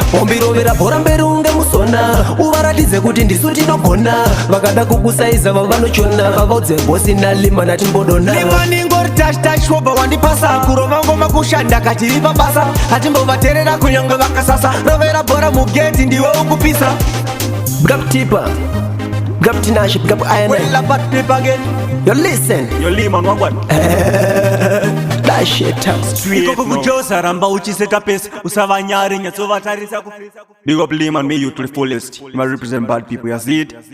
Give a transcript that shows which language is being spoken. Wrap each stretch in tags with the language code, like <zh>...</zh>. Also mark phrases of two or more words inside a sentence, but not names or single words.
<sn>Pombi rovera bhora mberi unge musona. Uvaratidze kuti ndisu tinogona. Vakada kukusaiza vavanochona. Vavaudze bosi na Lehman atimbodona. Lehman ingori</sn> <en>touch, touch,</en> <sn>wobva wandipasa. Kurova ngoma kushanda, katiri pabasa. Atimbovateerera kunyange vakasasa. Rovera bhora mugeti, ndiwe ukupisa.</sn> <en>Big up Tipa. Big up Tinashe, big up Iron Man. Well, apart people again. Yo, listen. Yo, Lehman, wagwan. That shit tough.</en> <sn>Ikoko kujosa, ramba uchiseta pace. Usava nyari, nyatsovatarisa kuface.</sn> <en>Big up Lehman, may you to the fullest. You must represent bad people, you see it?</en>